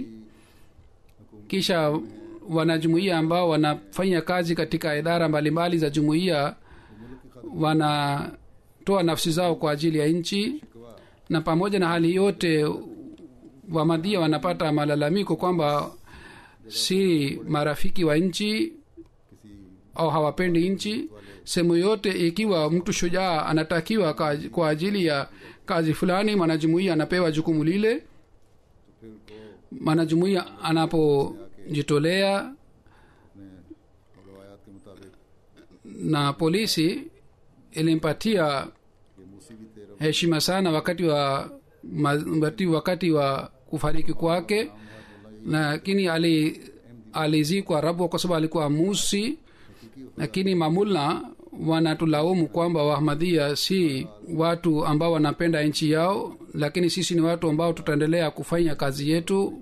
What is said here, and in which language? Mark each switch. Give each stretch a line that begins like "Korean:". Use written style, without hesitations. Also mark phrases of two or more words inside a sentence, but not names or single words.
Swahili: Kisha wanajumuiya ambao wanafanya kazi katika idara mbalimbali za jumuiya wanatoa nafsi zao kwa ajili ya nchi, na pamoja na hali yote wamadhia wanapata malalamiko kwamba si marafiki wa nchi au hawapendi nchi. Sehemu yote ikiwa mtu shujaa anatakiwa kwa ajili ya kazi fulani, mwanajumuiya anapewa jukumu lile. Mwanajumuiya anapojitolea
Urdu: اپنے روایات کے مطابق
Swahili: na polisi ilimpatia
Urdu: کہ موصی کی تیرہ
Swahili: heshima sana wakati wa kufariki kwake, lakini alizikwa Rabwa kwa sababu alikuwa musi. Lakini mamulna wanatulaumu kwamba Wahmadhia si watu ambao wanapenda nchi yao, lakini sisi ni watu ambao tutaendelea kufanya kazi yetu.